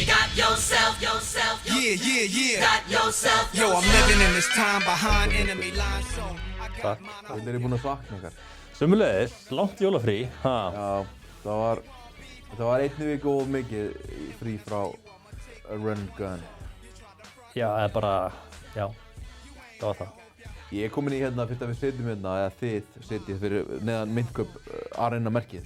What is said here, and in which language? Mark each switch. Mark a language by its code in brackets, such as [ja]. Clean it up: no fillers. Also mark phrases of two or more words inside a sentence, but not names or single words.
[en] Yo, I'm living in this time behind enemy lines, so I got [is] Takk. [en] mine [is] Hvernig er búin að sakna ykkar? Sömuleiðis, langt jólafrí. Ha. Já, það var einni viku of mikið frí frá Run Gun. Já, eða bara, já, það var það. Ég er komin í hérna, fyrst að við setjum hérna, eða þið setjið fyrir neðan myndköp arena merkið.